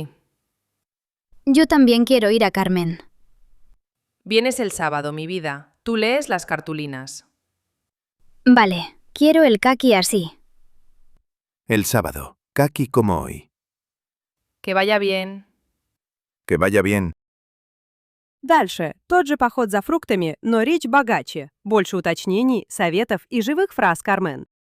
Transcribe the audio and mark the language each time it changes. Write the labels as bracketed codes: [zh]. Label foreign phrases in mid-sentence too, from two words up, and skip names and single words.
[es] Yo también quiero ir a Carmen. Vienes el sábado, mi vida. Tú lees las cartulinas. Vale, quiero el caqui así. El sábado, caqui como hoy. Que vaya bien. Que vaya bien. [ru] Дальше. Тот же поход за фруктами, но речь богаче. Больше уточнений, советов и живых фраз Кармен.